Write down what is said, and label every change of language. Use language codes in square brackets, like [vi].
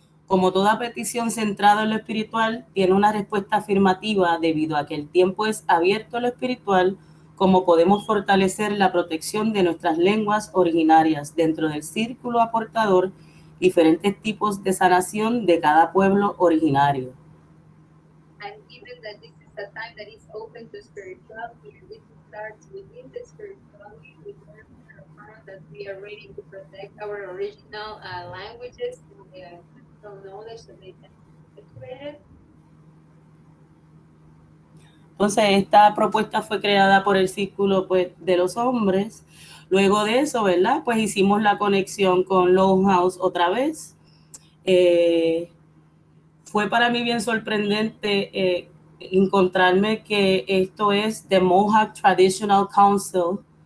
[es] Como toda petición centrada en lo espiritual, tiene una respuesta afirmativa debido a que el tiempo es abierto a lo espiritual, como podemos fortalecer la protección de nuestras lenguas originarias dentro del círculo aportador, diferentes tipos de sanación de cada pueblo originario. [en] And given that this is a time that is open to spirituality, and this starts within the spirituality, we can affirm that we are ready to protect our original languages from knowledge that they can be created. [es] Entonces, esta propuesta fue creada por el Círculo pues, de los Hombres. Luego de eso, ¿verdad? Pues hicimos la conexión con Longhouse otra vez. Fue para mí bien sorprendente encontrarme que esto es The Mohawk Traditional Council.